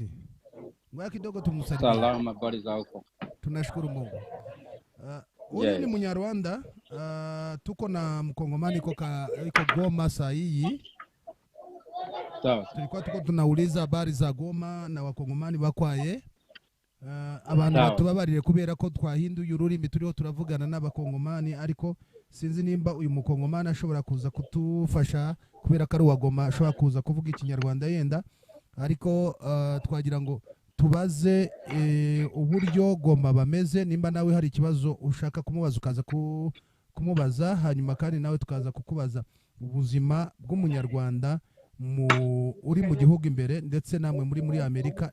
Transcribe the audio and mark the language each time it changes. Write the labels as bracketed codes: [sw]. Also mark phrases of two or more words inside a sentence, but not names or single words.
[sw] Ngoja kidogo tumsalimie. Salama, habari za huko? Tunashukuru Mungu. Huyu ni Mnyarwanda, tuko na mkongomani iko Goma saa hii. Tulikuwa tunauliza habari za Goma na wakongomani bakwaye. [rw] Abantu batubabarire kubera ko twahinduye ururimi turiho turavugana n'abakongomani, ariko sinzi nimba uyu mukongomani ashobora kuza kutufasha kubera ko ari wa Goma, ashobora kuza kuvuga ikinyarwanda yenda, ariko twagira ngo tubaze uburyo Goma bameze, nimba nawe hari ikibazo ushaka kumubaza ukaza kumubaza, hanyuma kandi nawe tukaza kukubaza ubuzima bw'umunyarwanda uri mu gihugu imbere, ndetse namwe muri Amerika.